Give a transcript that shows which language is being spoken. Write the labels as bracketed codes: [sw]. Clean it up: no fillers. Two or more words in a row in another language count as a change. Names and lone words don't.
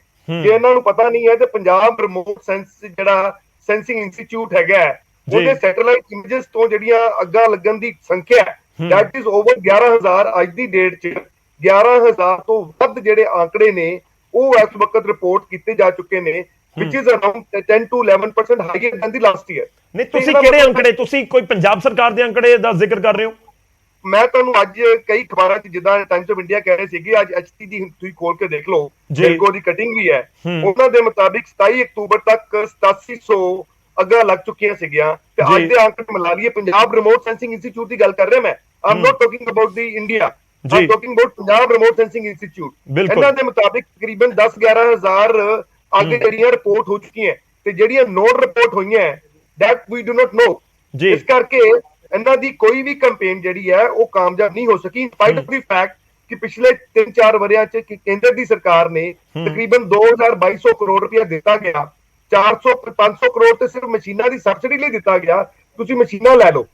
[pa] ਜੇ ਇਹਨਾਂ ਨੂੰ ਪਤਾ ਨਹੀਂ ਹੈ ਤੇ ਪੰਜਾਬ ਰਿਮੋਟ ਸੈਂਸਿੰਗ ਇੰਸਟੀਚਿਊਟ ਹੈਗਾ, ਉਹਦੇ [en] satellite images [pa] ਤੋਂ ਜਿਹੜੀਆਂ ਅੱਗਾਂ ਲੱਗਣ ਦੀ ਸੰਖਿਆ [en] that is over 11,000 [pa] ਅੱਜ ਦੀ ਡੇਟ 'ਚ 11,000 ਤੋਂ ਵੱਧ ਜਿਹੜੇ ਆંકੜੇ ਨੇ ਉਹ ਇਸ ਵਕਤ ਰਿਪੋਰਟ ਕੀਤੇ ਜਾ ਚੁੱਕੇ ਨੇ, [en] which is around 10 to 11% higher than the last year। [pa] ਨਹੀਂ, ਤੁਸੀਂ ਕਿਹੜੇ ਅੰਕੜੇ, ਤੁਸੀਂ ਕੋਈ ਪੰਜਾਬ ਸਰਕਾਰ ਦੇ ਅੰਕੜੇ ਦਾ ਜ਼ਿਕਰ ਕਰ ਰਹੇ ਹੋ? ਮੈਂ ਤੁਹਾਨੂੰ ਅੱਜ ਕਈ ਅਖਬਾਰਾਂ 'ਚ ਜਿੱਦਾਂ ਟਾਈਮਸ ਆਫ ਇੰਡੀਆ ਕਹਿ ਰਹੇ ਸੀਗੇ, ਅੱਜ ਐਚਟੀ ਦੀ ਤੁਸੀਂ ਖੋਲ ਕੇ ਦੇਖ ਲਓ, ਜੇਲਕੋ ਦੀ ਕਟਿੰਗ ਵੀ ਹੈ, ਉਹਨਾਂ ਦੇ ਮੁਤਾਬਿਕ 27 ਅਕਤੂਬਰ ਤੱਕ 8700 ਅੱਗਾਂ ਲੱਗ ਚੁੱਕੀਆਂ ਸੀਗੀਆਂ ਤੇ ਅੱਜ ਦੇ ਅੰਕੜੇ ਮਿਲਾ ਲਈਏ, ਪੰਜਾਬ ਰਿਮੋਟ ਸੈਂਸਿੰਗ ਇੰਸਟੀਚਿਊਟ ਦੀ ਗੱਲ ਕਰ ਰਿਹਾ ਮੈਂ, [en] I'm not talking about the India, I'm talking about Punjab Remote Sensing Institute. [pa] ਇਹਨਾਂ ਦੇ ਮੁਤਾਬਿਕ ਤਕਰੀਬਨ 10-11,000 ਅੱਗ ਜਿਹੜੀਆਂ ਰਿਪੋਰਟ ਹੋ ਚੁੱਕੀਆਂ ਤੇ ਜਿਹੜੀਆਂ [en] not report [pa] ਹੋਈਆਂ [en] that we do not know। [pa] ਇਸ ਕਰਕੇ ਇਹਨਾਂ ਦੀ ਕੋਈ ਵੀ ਕੈਂਪੇਨ ਜਿਹੜੀ ਹੈ ਉਹ ਕਾਮਯਾਬ ਨਹੀਂ ਹੋ ਸਕੀ, [en] in spite of the fact [pa] ਕਿ ਪਿਛਲੇ 3-4 ਵਰਿਆਂ 'ਚ ਕੇਂਦਰ ਦੀ ਸਰਕਾਰ ਨੇ ਤਕਰੀਬਨ 2,200 ਕਰੋੜ ਰੁਪਇਆ ਦਿੱਤਾ ਗਿਆ, 400-500 ਕਰੋੜ ਤੇ ਸਿਰਫ ਮਸ਼ੀਨਾਂ ਦੀ ਸਬਸਿਡੀ ਲਈ ਦਿੱਤਾ ਗਿਆ, ਤੁਸੀਂ ਮਸ਼ੀਨਾਂ ਲੈ ਲਓ।